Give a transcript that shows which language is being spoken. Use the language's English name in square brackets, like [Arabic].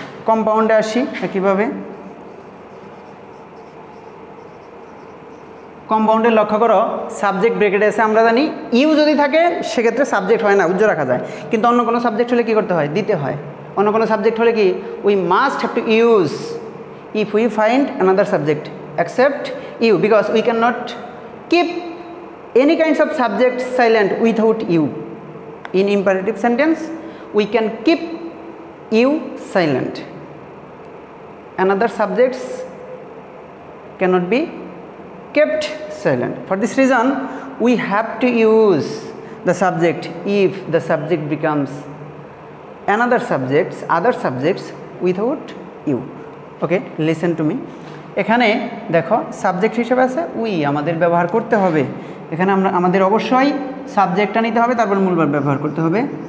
[Bangla] কম্পাউন্ডে আসি একইভাবে, কম্পাউন্ডে লক্ষ্য করো সাবজেক্ট ব্রেকেটে আছে, আমরা জানি ইউ যদি থাকে সেক্ষেত্রে সাবজেক্ট হয় না, উজ্জ্ব রাখা যায়, কিন্তু অন্য কোনো সাবজেক্ট হলে কী করতে হয়, দিতে হয়। অন্য কোনো সাবজেক্ট হলে কি [English] We must have to use if we find another subject except you, because we cannot keep any kinds of subject silent without you. In imperative sentence we can keep you silent, another subjects cannot be kept silent. For this reason we have to use the subject if the subject becomes another subjects, other subjects without you. Okay, listen to me. [Bangla] এখানে দেখো subject হিসেবে আছে we, আমাদের ব্যবহার করতে হবে। এখানে আমরা আমাদের অবশ্যই সাবজেক্টটা নিতে হবে, তারপর মূল ভার্ব ব্যবহার করতে হবে।